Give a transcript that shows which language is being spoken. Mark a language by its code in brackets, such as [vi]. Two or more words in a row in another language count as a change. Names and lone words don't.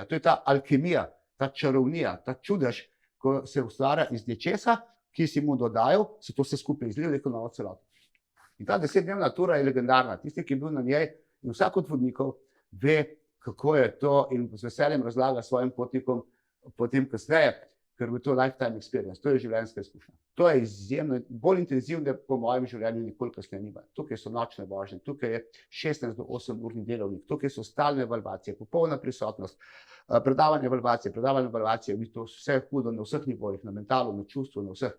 [sl] To je ta alkemija, ta čarovnija, ta čudež, ko se ustvarja iz nečesa, ki si mu dodajal, se to vse skupaj izliva neko novo celoto. In ta 10-dnevna tura je legendarna. Tisti, ki je bil na njej, in vsak od vodnikov ve, kako je to in z veseljem razlaga svojim potnikom potem kasneje, ker je to [en] lifetime experience, [sl] to je življenjska izkušnja. To je izjemno, bolj intenzivno, po mojem življenju nikoli kasneje nima. Tukaj so nočne vožnje, tukaj je 16 do 8 urni delovnik, tukaj so stalne evalvacije, popolna prisotnost, predavanje evalvacije, v bistvu vse hudo na vseh nivojih, na mentalu, na čustvu, na vseh.